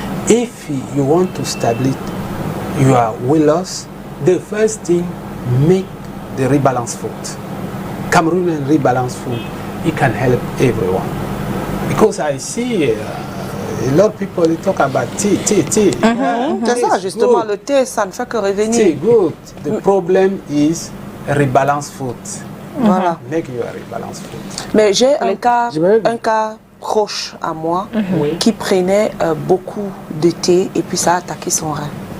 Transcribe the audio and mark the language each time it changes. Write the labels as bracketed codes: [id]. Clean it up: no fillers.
[en] If you want to establish your weight loss, the first thing, make the rebalance food. Cameroonian rebalance food, it can help everyone. Because I see a lot of people, they talk about tea. [fr] C'est ça, justement, le thé, ça ne fait que revenir. [en] Tea, good. The problem is rebalance food. [fr] Voilà. [en] Make your rebalance food. [fr] Mais j'ai un cas proche à moi qui prenait beaucoup de thé et puis ça a attaqué son rein.